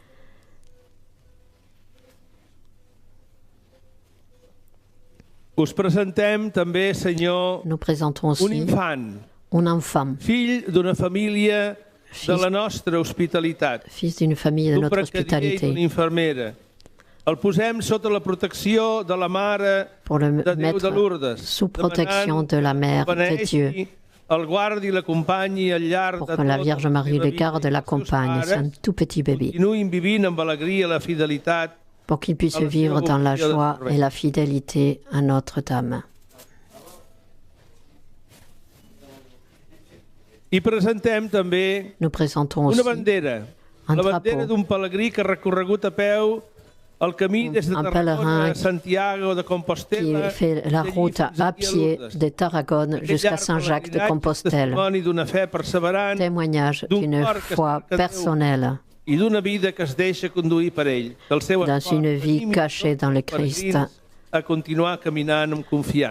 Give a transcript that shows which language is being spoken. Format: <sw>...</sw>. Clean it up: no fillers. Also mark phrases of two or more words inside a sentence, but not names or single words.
<ca>Us presentem també, Senyor,</ca> <fr>Nous présentons</fr> <ca>un</ca> <fr>aussi</fr> <ca>infant,</ca> <fr>un enfant,</fr> <ca>fill d'una família de la nostra hospitalitat,</ca> <fr>fils d'une famille de</fr> <ca>d'un</ca> <fr>notre</fr> <ca>precadier i d'una</ca> <fr>hospitalité.</fr> <ca>infermera. El posem sota la protecció de la Mare</ca> <fr>Pour le</fr> <ca>de Déu de</ca> <fr>mettre</fr> <ca>Lourdes,</ca> <fr>sous protection de la Mère de Dieu,</fr> <ca>el guardi, l'acompanyi al llarg</ca> <fr>pour</fr> <ca>de</ca> <fr>que la</fr> <ca>tota</ca> <fr>Vierge Marie</fr> <ca>seva</ca> <fr>le</fr> <ca>vida.</ca> <fr>garde, l'accompagne. C'est un tout petit bébé.</fr> <ca>Continuïn vivint amb alegria la fidelitat</ca> <fr>Pour qu'il puisse vivre dans la joie et la fidélité à Notre-Dame.</fr> <ca>I presentem també</ca> <fr>Nous présentons</fr> <ca>una</ca> <fr>aussi</fr> <ca>bandera,</ca> <fr>un</fr> <ca>la bandera</ca> <fr>drapeau.</fr> <ca>d'un pelegrí que ha recorregut a peu el camí des de</ca> <fr>Un</fr> <ca>Tarragona</ca> <fr>pèlerin</fr> <ca>a Santiago de</ca> <fr>qui</fr> <ca>Compostela,</ca> <fr>fait la route à pied de Tarragone jusqu'à Saint-Jacques de Compostelle.</fr> <ca>Testimoni d'una fe perseverant</ca> <fr>Témoignage</fr> <ca>d'un</ca> <fr>d'une</fr> <ca>cor que</ca> <fr>foi</fr> <ca>cerca Déu</ca> <fr>personnelle</fr> <ca>i d'una vida que es deixa conduir per ell. Que el seu</ca> <fr>dans</fr> <ca>esforç</ca> <fr>une vie</fr> <ca>animi</ca> <fr>cachée dans le</fr> <ca>tots els</ca> <fr>Christ,</fr> <ca>peregrins a continuar caminant amb confiança.</ca>